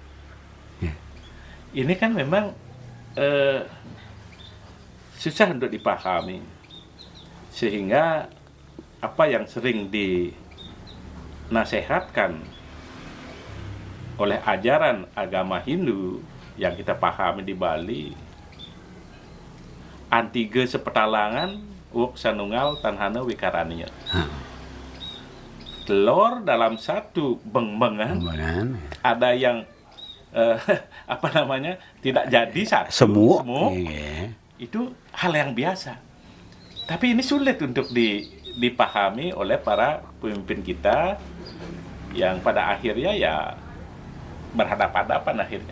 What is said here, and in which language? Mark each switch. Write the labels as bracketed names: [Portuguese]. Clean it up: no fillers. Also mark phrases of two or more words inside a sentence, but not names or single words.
[Indonesian] Ini kan memang susah untuk dipahami, sehingga apa yang sering dinasehatkan oleh ajaran agama Hindu yang kita pahami di Bali, [Kawi] antige sepetalangan wuk sanungal tanhana wikaraniya. [Indonesian] Telur dalam satu bengbengan ada yang tidak jadi satu semua. Itu hal yang biasa, tapi ini sulit untuk dipahami oleh para pemimpin kita yang pada akhirnya ya berhadapan-hadapan akhirnya.